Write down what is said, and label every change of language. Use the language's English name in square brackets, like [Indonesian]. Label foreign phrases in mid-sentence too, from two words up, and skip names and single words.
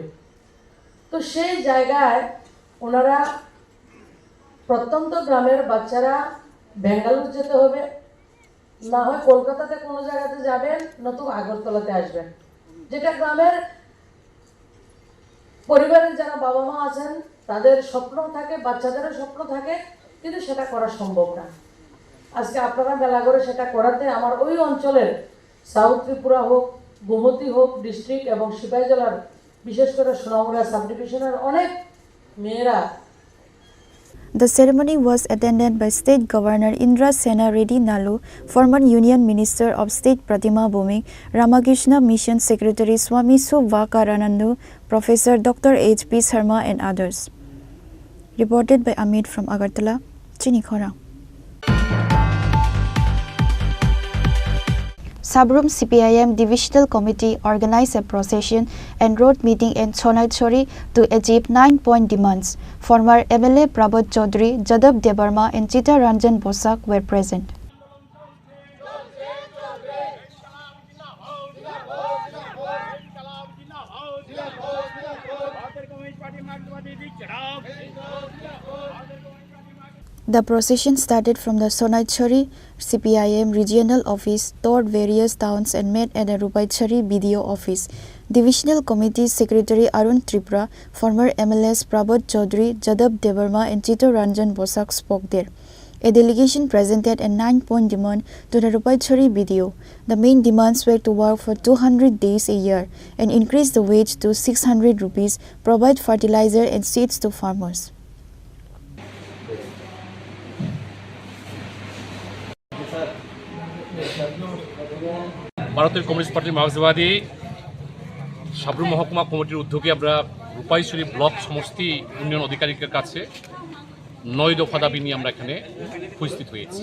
[Bangla] তো সেই জায়গায় ওনারা প্রত্যন্ত গ্রামের বাচ্চারা বেঙ্গালুরু যেতে হবে, না হয় কলকাতাতে কোনো জায়গাতে যাবেন, নতুবা আগরতলাতে আসবেন, যেটা গ্রামের পরিবারের যারা বাবা মা আছেন তাদের স্বপ্ন থাকে, বাচ্চাদেরও স্বপ্ন থাকে, কিন্তু সেটা করা সম্ভব না। আজকে আপনারা মেলা করে সেটা করাতে আমার ওই অঞ্চলের সাউথ ত্রিপুরা হোক, গোমতী হোক ডিস্ট্রিক্ট এবং সিপাহী জেলার বিশেষ করে সোনামুড়া [English] sub division [Bangla] অনেক মেয়েরা। [English] The ceremony was attended by State Governor Indra Sena Reddy Nalu, former Union Minister of State Pratima Bhumik, Ramakrishna Mission Secretary Swami Subhakaranandu, Professor Dr. H.P. Sharma and others. Reported by Amit from Agartala, Chini Khorang. Sabrum CPIM Divisional Committee organized a procession and road meeting in Chonaichori to achieve 9-point demands. Former MLA Prabhat Chaudhary, Jadab Debarma and Chita Ranjan Bosak were present. The procession started from the Sonaichari CPIM regional office, toured various towns and met at the Rupaichari BDO office. Divisional Committee Secretary Arun Tripura, former MLAs Prabhat Chaudhary, Jadab Debarma and Chito Ranjan Bosak spoke there. A delegation presented a 9-point demand to the Rupaichari BDO. The main demands were to work for 200 days a year and increase the wage to 600 rupees, provide fertilizer and seeds to farmers. [Bangla] ভারতের কমিউনিস্ট পার্টির মার্ক্সবাদী সাবরুম মহকুমা কমিটির উদ্যোগে আমরা রূপাইশ্বরী ব্লক সমষ্টি উন্নয়ন আধিকারিকের কাছে 9 দফা দাবি নিয়ে আমরা এখানে উপস্থিত হয়েছি।